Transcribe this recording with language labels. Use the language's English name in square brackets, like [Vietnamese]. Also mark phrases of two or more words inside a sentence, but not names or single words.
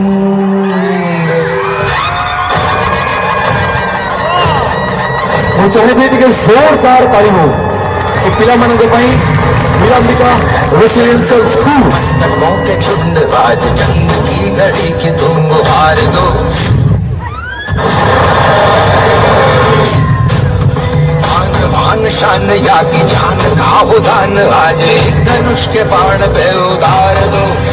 [Odia] ମୁଁ ଚାହିଁବି ଟିକେ ଜୋରଦାର ତାଳି ହଉ ଏ ପିଲାମାନଙ୍କ ପାଇଁ वीरांबिका रेसिडेंशियल स्कूल। [Hindi] मस्तकों के झुंड आज जंग की घड़ी की तुम हार दो। आन बान शान या की जान का उदान आज एक धनुष के बाण पे उतार दो।